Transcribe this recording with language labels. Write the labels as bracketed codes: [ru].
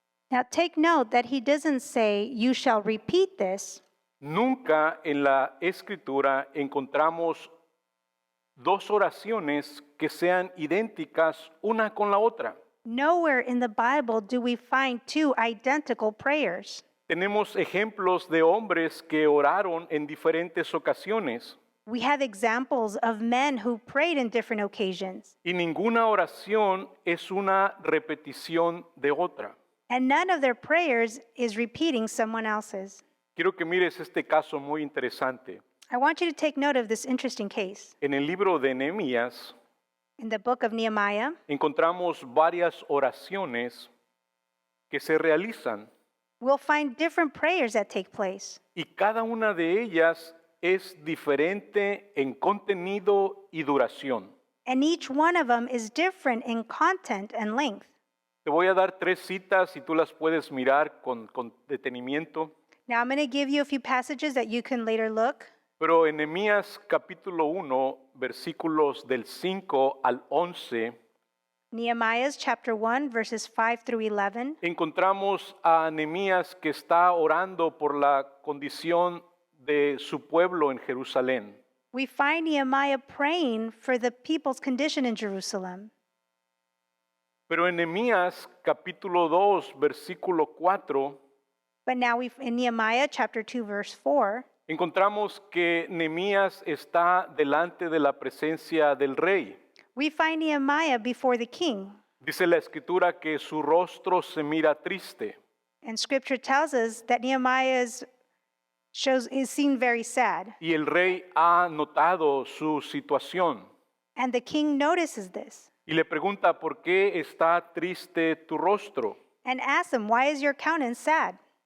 [en] Now take note that he doesn't say, you shall repeat this. [es] Nunca en la escritura encontramos 2 oraciones que sean idénticas una con la otra. [en] Nowhere in the Bible do we find 2 identical prayers. [es] Tenemos ejemplos de hombres que oraron en diferentes ocasiones [en] We have examples of men who prayed in different occasions, [es] y ninguna oración es una repetición de otra. [en] and none of their prayers is repeating someone else's. [es] Quiero que mires este caso muy interesante. [en] I want you to take note of this interesting case. [es] En el libro de Nehemías [en] In the book of Nehemiah, [es] encontramos varias oraciones que se realizan [en] we'll find different prayers that take place. [es] y cada una de ellas es diferente en contenido y duración. [en] And each one of them is different in content and length. [es] Te voy a dar 3 citas y tú las puedes mirar con detenimiento. [en] Now, I'm going to give you a few passages that you can later look. [es] Pero en Nehemías capítulo 1, versículos del 5 al 11, [en] Nehemiah chapter 1, verses 5 through 11. [es] encontramos a Nehemías que está orando por la condición de su pueblo en Jerusalén. [en] We find Nehemiah praying for the people's condition in Jerusalem. [es] Pero en Nehemías capítulo 2, versículo 4, [en] But now in Nehemiah chapter 2, verse 4, [es] encontramos que Nehemías está delante de la presencia del rey. [en] we find Nehemiah before the king. [es] Dice la escritura que su rostro se mira triste. [en] And scripture tells us that Nehemiah is seen very sad. [es] Y el rey ha notado su situación [en] And the king notices this [es] y le pregunta, ¿por qué está triste tu rostro? [en] and asks him, why is your countenance sad?